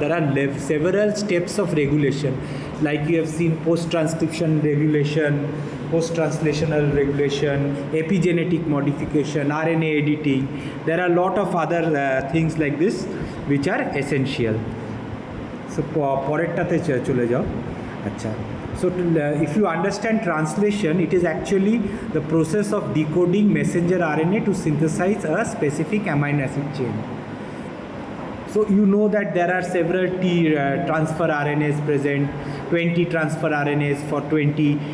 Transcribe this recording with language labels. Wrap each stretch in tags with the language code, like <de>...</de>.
<en>There are several steps of regulation, like you have seen post-transcription regulation, post-translational regulation, epigenetic modification, RNA editing. There are a lot of other things like this which are essential.</en> <bn>So পরেরটাতে চলে যাও. আচ্ছা.</bn> <en>So if you understand translation, it is actually the process of decoding messenger RNA to synthesize a specific amino acid chain. So you know that there are several transfer RNAs present, 20 transfer RNAs for 20.</en>